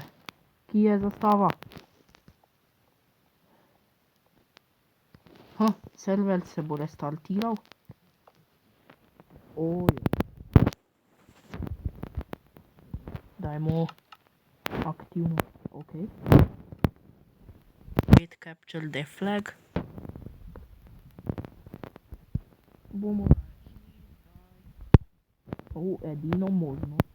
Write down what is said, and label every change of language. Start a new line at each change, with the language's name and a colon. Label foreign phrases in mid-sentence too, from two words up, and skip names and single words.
Slovenian: Kje je zastava? Server se bo restartiral. Ojoj. Dajmo aktivno. Ok.
English: Wait, capture the flag.
Slovenian: Bomo edino možno.